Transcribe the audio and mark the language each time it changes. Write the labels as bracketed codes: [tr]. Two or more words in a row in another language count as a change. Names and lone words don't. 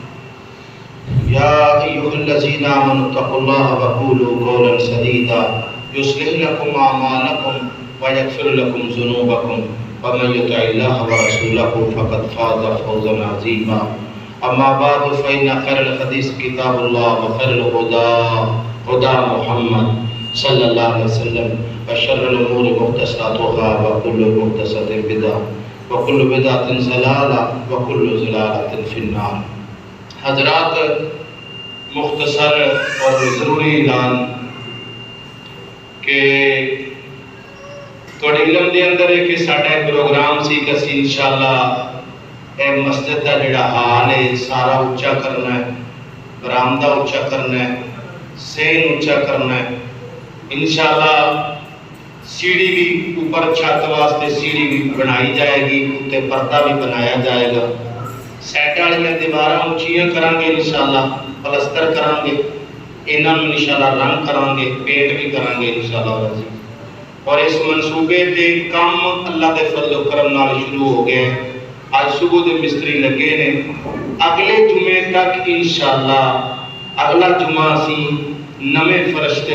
[ar] يا أيها الذين آمنوا اتقوا الله وقولوا قولا سديدا يصلح لكم أعمالكم ويغفر لكم ذنوبكم ومن يطع الله ورسوله فقد فاز فوزا عظيما أما بعد فإن خير الحديث كتاب الله وخير الهدى هدى محمد صلى الله عليه وسلم وشر الأمور محدثاتها وكل محدثة بدعة وکل بدعت ضلالہ وکل ضلالۃ فی النار۔ [pa] حضرات مختصر اور ضروری اعلان کہ تھوڑے علم دے اندر ہے کہ ساڈا پروگرام سی کہ اسی انشاءاللہ اے مسجد دا جڑا حال ہے سارا اونچا کرنا ہے، برآمدہ اونچا کرنا ہے، سین اونچا کرنا ہے انشاءاللہ۔ [ur] سیڑھی بھی اوپر چھت واسطے سیڑھی بھی بنائی جائے گی، اوتے پردہ بھی بنایا جائے گا، [pa] سائڈ والیاں دیواراں اونچیاں کران گے انشاءاللہ، پلستر کران گے، انہاں نوں انشاءاللہ رنگ کران گے، پینٹ بھی کران گے انشاءاللہ۔ اور اس منصوبے دے کام اللہ دے فضل و کرم نال شروع ہو گئے ہیں۔ آج صبح دے مستری لگے نے، اگلے جمعے تک انشاءاللہ اگلا جمعہ اسی نویں فرشتے